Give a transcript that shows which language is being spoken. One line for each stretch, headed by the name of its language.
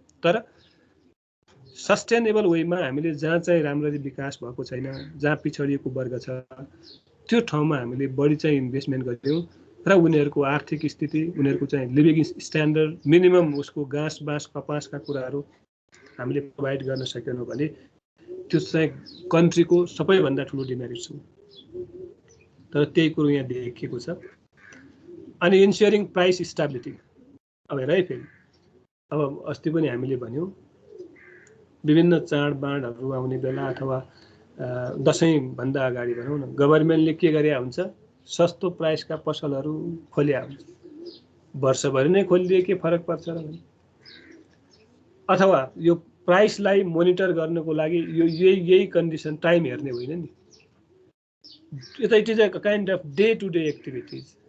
Nepali: तर सस्टेनेबल वेमा हामीले जहाँ चाहिँ राम्ररी विकास भएको छैन, जहाँ पिछडिएको वर्ग छ, त्यो ठाउँमा हामीले बढी चाहिँ इन्भेस्टमेन्ट गर्यौँ र उनीहरूको आर्थिक स्थिति, उनीहरूको चाहिँ लिभिङ स्ट्यान्डर्ड, मिनिमम उसको घाँस बाँस कपासका कुराहरू हामीले प्रोभाइड गर्न सकेनौँ भने त्यो चाहिँ कन्ट्रीको सबैभन्दा ठुलो डिमेरिट छ। तर त्यही कुरो यहाँ देखिएको छ।
English: अनि ensuring price stability.
Nepali: अब हेर है, फेरि अब अस्ति पनि हामीले भन्यौँ, विभिन्न चाडबाडहरू आउने बेला अथवा दसैँभन्दा अगाडि भनौँ न, गभर्मेन्टले के गरे हुन्छ, सस्तो प्राइसका पसलहरू खोल्या हुन्छ। वर्षभरि नै खोलिदिए के फरक पर्छ र भने, अथवा यो प्राइसलाई मोनिटर गर्नको लागि यो यही कन्डिसन टाइम हेर्ने होइन नि,
English: It is a kind of day to day activities.